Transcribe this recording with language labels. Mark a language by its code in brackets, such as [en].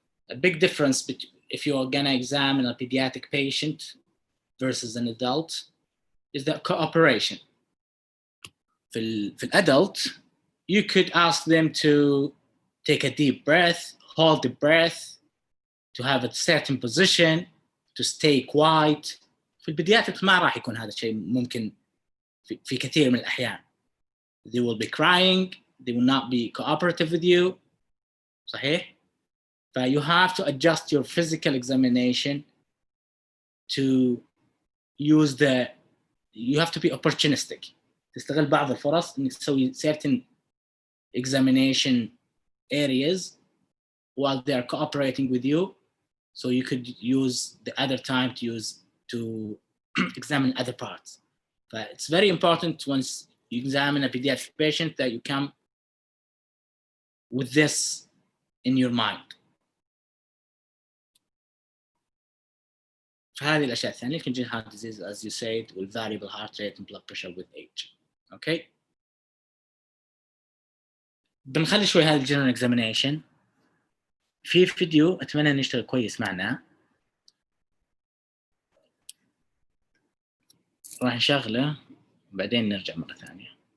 [en] A big difference if you're gonna examine a pediatric patient versus an adult is the cooperation. For adult, you could ask them to take a deep breath, hold the breath, to have a certain position, to stay quiet. [ar] في البيدياتريك ما راح يكون هذا الشيء ممكن في كثير من الأحيان. [en] They will be crying, they will not be cooperative with you. [ar] صحيح؟ [en] But you have to adjust your physical examination to use you have to be opportunistic. [ar] تستغل بعض الفرص إنك تسوي [en] certain examination areas while they are cooperating with you, so you could use the other time to examine other parts. But it's very important once you examine a pediatric patient that you come with this in your mind. [ar] فهذه الأشياء الثانية [en] congenital heart disease, as you said, will variable heart rate and blood pressure with age. Okay. [ar] بنخلي شوي هذا الجنرال اكزامينيشن في فيديو اتمنى انه يشتغل كويس معنا، راح نشغله بعدين نرجع مرة ثانية.